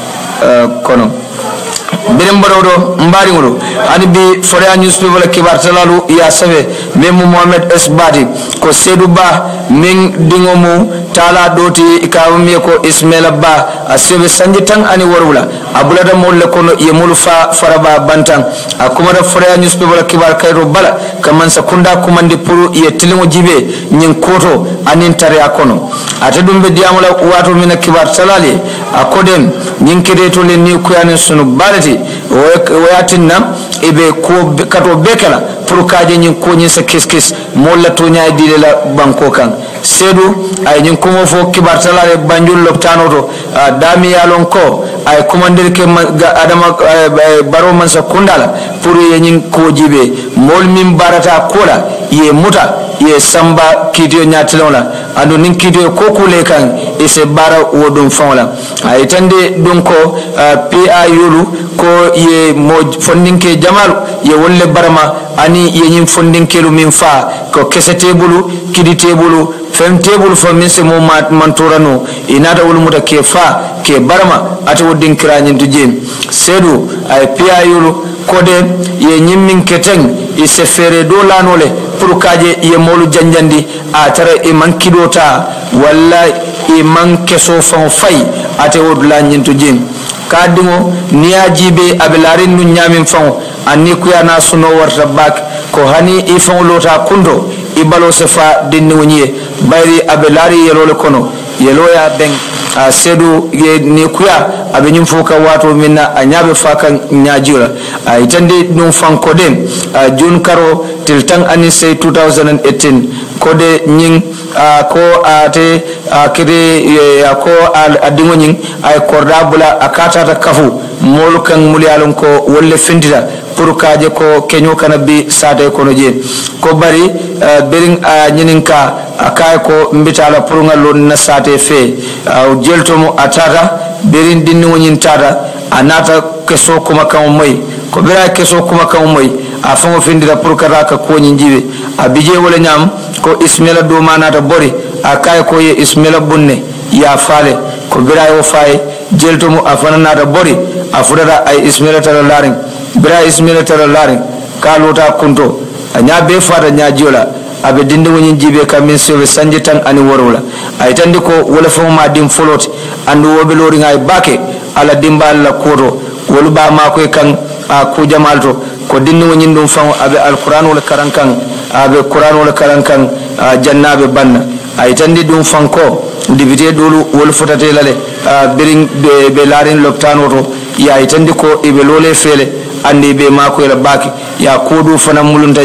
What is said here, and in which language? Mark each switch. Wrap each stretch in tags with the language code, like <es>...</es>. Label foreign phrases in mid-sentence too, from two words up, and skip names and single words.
<man>kono birim barodo mbari ngolo ani bi foria newspaper kibar talalu ya sabe memu Mohamed S Badi ko Seydou Ba min dingomu tala doti kawmi ko Ismaila Ba asebe sanji tan ani warwula abulada molle kono yemulu faraba bantan akuma da foria newspaper kibar kayro bala kaman sakunda kumandi puru ye tilimo jibe nyin koto anin tare akono atadum be diamula wato min kibar talali akodem nyin kedeto le ni ko yanen sunu balati wayatinna ibe ko kato bekala pour kaje nyin ko nyin sa kiskis molla to nyaay dile la banko kan Seydou ay nyin ko mo fo kibar talale banjul loptano to dami yalon ko ay commander ke adama baro man sa kundala pour ye nyin ko jibe mol min barata kola ye muta ye samba kidio nyatilona ando nin kidio ko kule kan e se bara wodum fawla ay tande don ko PA yulu ko ye mo fondinke jamalu ye wolle barama ani ye nyim fondinkelu min fa ko kesete bulu kidi tebulu fem tebulu fa min se mo mantorano inata wol muta ke fa ke barama ata wodin kiranyin tuje Seydou ay PA yulu kode ye nyimmin keteng e se fere do lanole pour kaje ye molu janjandi a tara e mankidota walla e mankeso fon fay ate wodula nyinto jin kadingo niajibe abelarin nu nyamin fon anni kuyana suno warta bak ko hani e fon lota kundo e balo se fa dinni wonye bayri abelari yelole kono yeloya ben Seydou ye ni kuya abe nyum foka wato minna anyabe fakan nyajira itande dum fanko dem jun karo tiltang ani say 2018 kode nying ko ate kede ko adingo nying ay korda bula akata ta kafu molu kan mulyalon ko wolle findita pour kaje ko kenyo kana bi sade kono je ko bari bering nyininka akay ko mbitala pour ngalon na sate fe jeltomo atata berin dinni wonyin tata anata keso kuma kan moy ko bira keso kuma kan moy afango findira pour karaka ko nyinjibe abije wala nyam ko Ismaila do manata bori akay ko ye Ismaila bunne ya fale ko bira yo fay jeltomo afana nata bori afudara ay Ismaila tara laring bira Ismaila tara laring kalota kunto anya be fada nya jiola abe dinde woni jibe kamin sewe sanje tan ani worwla ay tandi ko wala fo ma dim foloti andu wobe lori ngay bake ala dimbal la koto wolu ba ma ko kan ku jamalto ko dinni woni ndum fam abe alquran wala karankan abe quran wala karankan jannabe banna ay tandi dum fanko dibite dolu wol fotate lale biring be larin loptano to ya ay tandi ko ibe lole fele andi be mako ela bake ya kodu fana mulunta</man>